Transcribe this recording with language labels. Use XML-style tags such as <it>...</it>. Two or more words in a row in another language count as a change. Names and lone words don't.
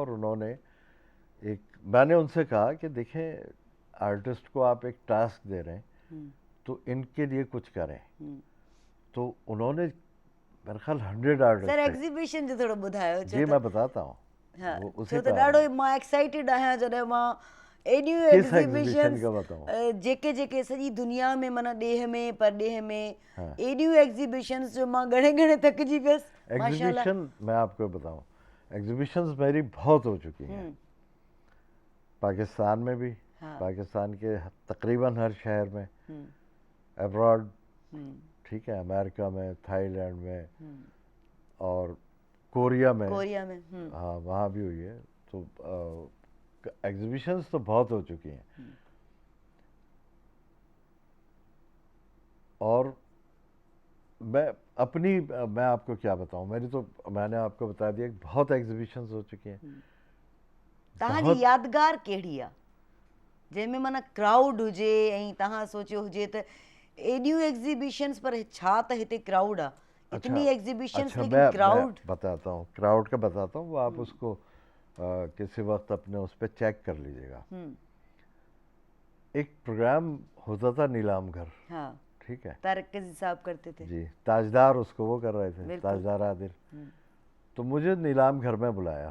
<hi>और मैंने उनसे कहा कि देखें, आर्टिस्ट को आप एक टास्क दे रहे हैं तो इनके लिए कुछ करें। तो उन्होंने मेरे ख्याल 100 आर्टिस्ट सर थे।</hi> <sd>एग्जीबिशन जो थोड़ो ॿुधायो</sd> <hi>जी, मैं बताता हूँ, हाँ, वो उसी</hi> <sd>छो</sd> <hi>पे</hi> <sd>त</sd> <hi>आ रहा</hi> <sd>ॾाढो</sd> <hi>हूँ।</hi> <sd>मां एक्साइटेड आहियां जॾहिं मां एॾियूं</sd> <hi>किस एग्जीबिशन एग्जीबिशन्स का बताऊँ?</hi> <sd>जेके जेके सॼी दुनिया में माना ॾेह में परॾेह में</sd> <hi>हाँ।</hi> <sd>एॾियूं एग्जीबिशन्स जो मां घणे घणे थकिजी वियसि माशाल्लाह।</sd> <hi>एग्जीबिशन मैं आपको बताऊँ, एग्जीबिशंस मेरी बहुत हो चुकी हैं, पाकिस्तान में भी, पाकिस्तान के तकरीबन हर शहर में, अब्रॉड, ठीक है, अमेरिका में, थाईलैंड में, और कोरिया में। हाँ, वहाँ भी हुई है। तो एग्जीबिशंस तो बहुत हो चुकी हैं। और मैं आपको क्या बताऊं, मैंने आपको बता दिया कि बहुत एग्जीबिशंस हो चुकी हैं।</hi> <sd>तव्हांजी यादगार कहिड़ी आहे जंहिंमें माना क्राउड हुजे ऐं तव्हां सोचियो हुजे त एॾियूं एग्जीबिशन्स पर छा त हिते क्राउड आहे,</sd> <hi>इतनी एग्जीबिशन्स लेकिन मैं क्राउड। बताता हूँ, क्राउड का बताता हूँ, वो आप उसको किसी वक्त अपने उस पर चेक कर लीजिएगा। एक प्रोग्राम होता था नीलाम घर, हाँ, ठीक है, तारक अजीज साहब करते थे जी, ताजदार उसको वो कर रहे थे, ताजदार आदिल। तो मुझे नीलाम घर में बुलाया।</hi>